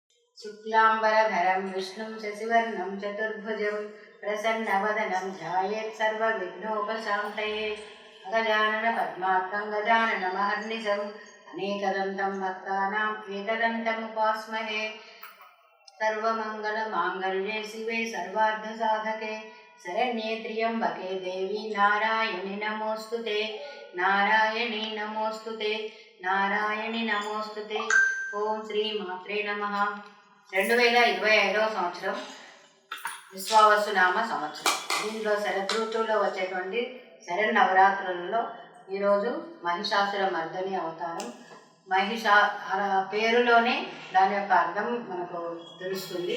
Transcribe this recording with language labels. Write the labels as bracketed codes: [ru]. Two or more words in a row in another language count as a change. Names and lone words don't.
[sa] शुक्लांबरधरं विष्णुं शशिवर्णं चतुर्भुजं प्रसन्नवदनं ध्यायेत् सर्वविघ्नोपशान्तये गजानन पद्मार्कं गजाननमहर्निशम् अनेकदन्तं भक्तानाम् एकदन्तमुपास्महे। सर्वमङ्गलमाङ्गल्ये शिवे सर्वार्धसाधके शरण्ये त्र्यम्बके देवी नारायणि नमोऽस्तुते नारायणी नमोऽस्तुते नारायणि नमोऽस्तुते। ओं श्री मात्रे नमः. [te] 2025వ సంవత్సరం విశ్వావసు నామ సంవత్సరం. దీనిలో శరదృతువులో వచ్చేటువంటి శరన్నవరాత్రులలో ఈరోజు మహిషాసుర మర్దని అవతారం. పేరులోనే దాని యొక్క అర్థం మనకు తెలుస్తుంది.